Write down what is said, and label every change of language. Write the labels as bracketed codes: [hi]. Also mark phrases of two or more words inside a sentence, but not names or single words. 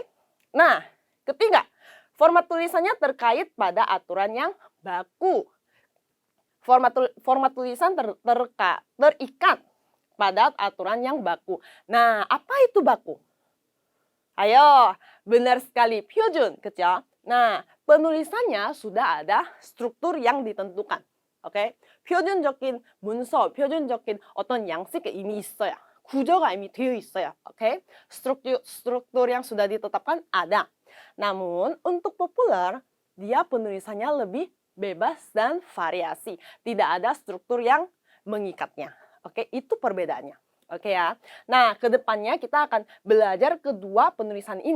[id] Nah, ketiga, format tulisannya terkait pada aturan yang baku. Format tulisan terikat pada aturan yang baku. Nah, apa itu baku? Ayo, benar sekali, [ko] 표준, 그죠? [id] Nah, penulisannya sudah ada struktur yang ditentukan. [ko] 오케이? 표준적인 문서, 표준적인 어떤 양식이 이미 있어요. 구조가 이미 되어 있어요. 오케이? [id] struktur yang sudah ditetapkan ada. Namun, untuk populer, dia penulisannya lebih bebas dan variasi. Tidak ada struktur yang mengikatnya. Oke, itu perbedaannya. Oke ya. Nah, kedepannya kita akan belajar kedua penulisan ini.